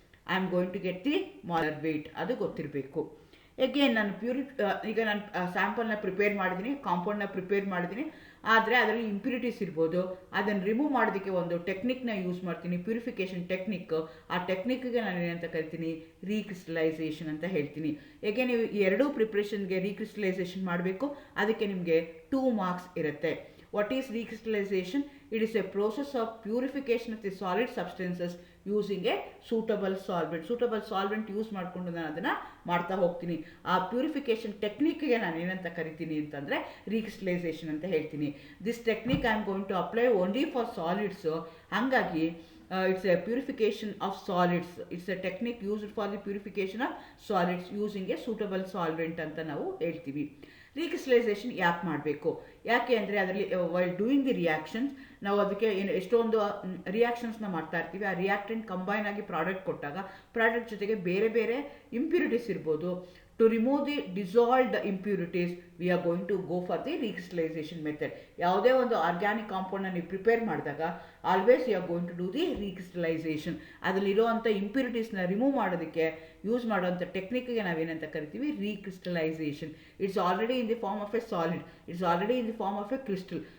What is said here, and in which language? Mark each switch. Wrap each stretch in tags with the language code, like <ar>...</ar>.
<en>I am going to get the molecular weight,</en> <kn>ಅದು ಗೊತ್ತಿರಬೇಕು. Again ನಾನು ಈಗ ನಾನು ಸ್ಯಾಂಪಲ್ನ ಪ್ರಿಪೇರ್ ಮಾಡಿದ್ದೀನಿ, ಕಾಂಪೌಂಡ್ನ ಪ್ರಿಪೇರ್ ಮಾಡಿದ್ದೀನಿ. ಆದರೆ ಅದರಲ್ಲಿ ಇಂಪ್ಯೂರಿಟೀಸ್ ಇರ್ಬೋದು. ಅದನ್ನು ರಿಮೂವ್ ಮಾಡೋದಕ್ಕೆ ಒಂದು ಟೆಕ್ನಿಕ್ನ ಯೂಸ್ ಮಾಡ್ತೀನಿ, ಪ್ಯೂರಿಫಿಕೇಷನ್ ಟೆಕ್ನಿಕ್. ಆ ಟೆಕ್ನಿಕ್ಗೆ ನಾನು ಏನಂತ ಕರಿತೀನಿ, ರೀಕ್ರಿಸ್ಟಲೈಸೇಷನ್ ಅಂತ ಹೇಳ್ತೀನಿ. ಏಕೆ ನೀವು ಈ ಎರಡೂ ಪ್ರಿಪ್ರೇಷನ್ಗೆ ರೀಕ್ರಿಸ್ಟಲೈಸೇಷನ್ ಮಾಡಬೇಕು. ಅದಕ್ಕೆ ನಿಮಗೆ 2 ಮಾರ್ಕ್ಸ್ ಇರುತ್ತೆ.</kn> <en>What is recrystallization? It is a process of purification of the solid substances using a suitable solvent.</en> <kn>Suitable solvent use ಮಾಡಿಕೊಂಡು ನಾನು ಅದನ್ನು ಮಾಡ್ತಾ ಹೋಗ್ತೀನಿ. ಆ ಪ್ಯೂರಿಫಿಕೇಷನ್ ಟೆಕ್ನಿಕ್ಗೆ ನಾನು ಏನಂತ ಕರಿತೀನಿ ಅಂತಂದರೆ ರೀಕ್ರಿಸ್ಟಲೈಸೇಷನ್ ಅಂತ ಹೇಳ್ತೀನಿ.</kn> <en>This technique I am going to apply only for solids.</en> <kn>ಹಾಗಾಗಿ</kn> <en>It's a purification of solids. It's a technique used for the purification of solids using a suitable solvent</en> <kn>ಅಂತ ನಾವು ಹೇಳ್ತೀವಿ. ರೀಕ್ರಿಸ್ಟಲೈಸೇಷನ್ ಯಾಕೆ ಮಾಡಬೇಕು, ಯಾಕೆ ಅಂದರೆ ಅದರಲ್ಲಿ</kn> <en>while doing the reactions</en> <kn>ನಾವು ಅದಕ್ಕೆ ಎಷ್ಟೊಂದು ರಿಯಾಕ್ಷನ್ಸ್ನ ಮಾಡ್ತಾ ಇರ್ತೀವಿ. ಆ ರಿಯಾಕ್ಟೆಂಟ್ ಕಂಬೈನ್ ಆಗಿ ಪ್ರಾಡಕ್ಟ್ ಕೊಟ್ಟಾಗ ಪ್ರಾಡಕ್ಟ್ ಜೊತೆಗೆ ಬೇರೆ ಬೇರೆ ಇಂಪ್ಯೂರಿಟೀಸ್ ಇರ್ಬೋದು.</kn> <en>To remove the dissolved impurities, we are going to go for the recrystallization method.</en> <kn>ಯಾವುದೇ ಒಂದು ಆರ್ಗ್ಯಾನಿಕ್ ಕಾಂಪೌಂಡ್ನ ನೀವು ಪ್ರಿಪೇರ್ ಮಾಡಿದಾಗ</kn> <en>Always you are going to do the recrystallization.</en> <kn>ಅದರಲ್ಲಿರುವಂಥ ಇಂಪ್ಯೂರಿಟೀಸ್ನ remove ಮಾಡೋದಕ್ಕೆ ಯೂಸ್ ಮಾಡುವಂಥ ಟೆಕ್ನಿಕ್ಗೆ ನಾವೇನಂತ ಕರಿತೀವಿ, ರೀಕ್ರಿಸ್ಟಲೈಸೇಷನ್.</kn> <en>It's already in the form of a solid, it's already in the form of a crystal.</en>